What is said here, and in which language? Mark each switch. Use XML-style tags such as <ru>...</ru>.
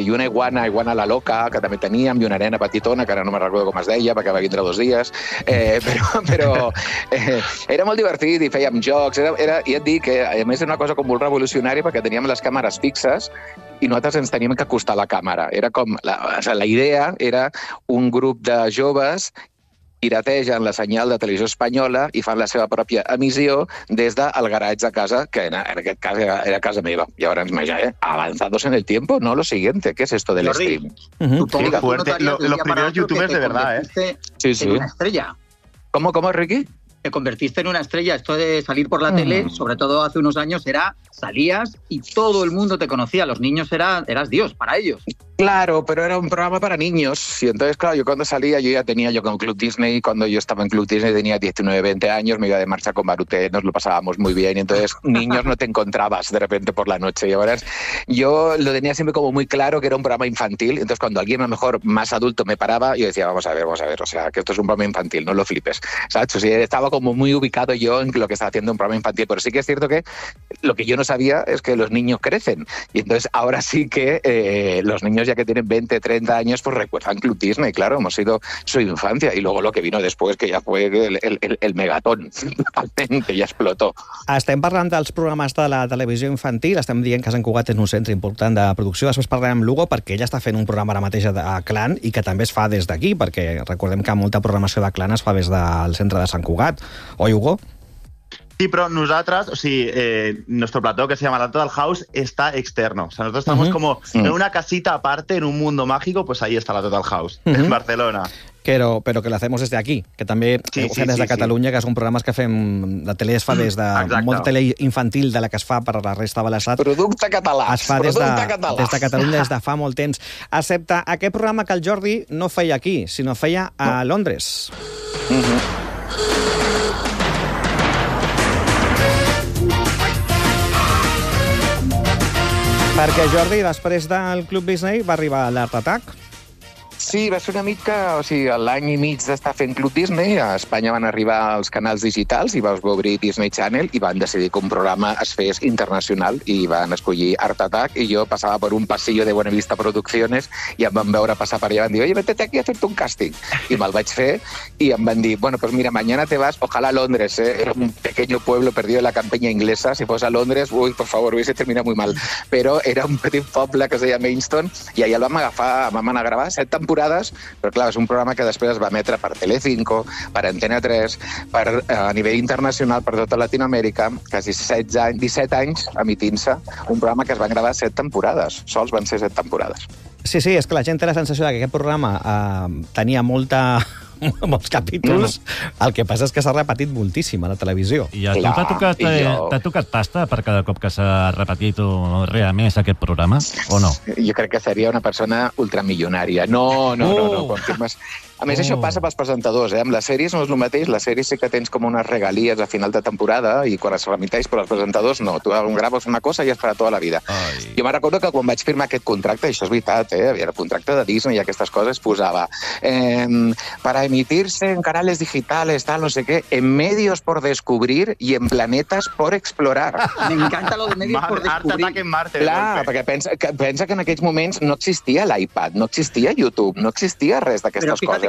<ca>I una iguana la loca, que també teníem, i una nena petitona, que ara no me recordo com es deia, perquè va vindre dos dies, però era molt divertit, i fèiem jocs, i et dic, a més era una cosa com molt revolucionària, perquè teníem les càmeres fixes, i nosaltres ens teníem que acostar la càmera. Era com, la idea era un grup de joves piratejan la senyal de Televisió Espanyola i fan la seva pròpia emissió des del garatge de casa, que en aquest cas era casa meva. I ara ens imagina,</ca> <es>avanzados en el tiempo, no lo siguiente, ¿qué es esto del stream? Los primeros youtubers de verdad, ¿eh? Sí, sí. En una estrella. ¿Cómo, Ricky? Te convertiste en una estrella. Esto de salir por la tele, sobre todo hace unos años, era salías y todo el mundo te conocía. Los niños eras Dios para ellos. Claro, pero era un programa para niños. Y entonces, claro, yo cuando salía, yo ya tenía yo con Club Disney. Cuando yo estaba en Club Disney tenía 19, 20 años. Me iba de marcha con Baruté, nos lo pasábamos muy bien. Y entonces, niños no te encontrabas de repente por la noche. Y ahora yo lo tenía siempre como muy claro que era un programa infantil. Entonces, cuando alguien a lo mejor más adulto me paraba, yo decía, vamos a ver, o sea, que esto es un programa infantil, no lo flipes. ¿Sabes? O sea, estaba como muy ubicado yo en lo que estaba haciendo un programa infantil. Pero sí que es cierto que lo que yo no sabía es que los niños crecen. Y entonces, ahora sí que los niños ya que tienen 20, 30 años, pues recuerdan Club Disney, claro, hemos sido su infancia y luego lo que vino después, que ya fue el megatón, que ya explotó.</es> <ca>Estem parlant dels programes de la televisió infantil, estem dient que Sant Cugat és un centre important de producció, després parlarem amb Lugo perquè ella està fent un programa ara mateix a Clan i que també es fa des d'aquí, perquè recordem que molta programació de Clan es fa des del centre de Sant Cugat. Oi, Hugo? Sí, però nosaltres, o sigui, nostre plató,</ca> <es>que se llama</es> <ca>Dalto del House, està externo.</ca> <es>O sea, nosaltres estamos como en una casita aparte, en un mundo mágico, pues ahí está Dalto del House, en Barcelona.</es> <ca>Però que la fem des d'aquí, que també sí, des de Catalunya, sí. Que són programes que fem, la tele es fa des de... Exacte. Molta tele infantil de la que es fa per la resta de l'estat. Producte català. Es fa des de Catalunya des de fa molt temps. Excepte aquest programa que el Jordi no feia aquí, sinó feia a Londres. Perquè Jordi, després del Club Disney, va arribar l'Art Attack. Sí, va ser una mica, o sigui, l'any i mig d'estar fent Club Disney, a Espanya van arribar els canals digitals i vas obrir Disney Channel i van decidir que un programa es fes internacional i van escollir Art Attack i jo passava per un passillo de Buenavista Producciones i em van veure passar per allà i van dir,</ca> <es>oye, vete aquí</es> <ca>a fer-te un càsting. I me'l vaig fer i em van dir, bueno,</ca> <es>pues mira, mañana te vas, ojalá a Londres,</es> <ca>eh?</ca> <es>Era un pequeño pueblo perdido en la campaña inglesa,</es> <ca>si fos a Londres,</ca> <es>uy, por favor, hubiese terminado muy mal.</es> <ca>Però era un petit poble que es deia Mainstone i allà el vam agafar, vam anar a gravar 7 temporades, però clar, és un programa que després es va emetre per Telecinco, per Antena 3, per, a nivell internacional, per tota Latinoamèrica, quasi 17 anys emitint-se, un programa que es va gravar 7 temporades, sols van ser 7 temporades. Sí, sí, és que la gent té la sensació que aquest programa tenia molta... molts capítols, el que passa és que s'ha repetit moltíssim a la televisió. I a tu t'ha tocat pasta per cada cop que s'ha repetit o reemès aquest programa, o no? Jo crec que seria una persona ultramilionària. No, confirmes. A més, això passa pels presentadors, eh? Amb les sèries no és el mateix, les sèries sí que tens com unes regalies a final de temporada i quan es remiteix, però els presentadors no. Tu graves una cosa i és per a tota la vida. Ai. Jo me'n recordo que quan vaig firmar aquest contracte, això és veritat, eh? El contracte de Disney i aquestes coses, posava</ca> <es>para emitirse en canales digitales, tal, no sé què, en medios por descubrir y en planetas por explorar.</es> <ca>M'encanta lo de</ca> <es>medios por descubrir. Art Attack en Marte.</es> <ca>Clar, perquè pensa que en aquells moments no existia l'iPad, no existia YouTube, no existia res d'aquestes coses.</ca>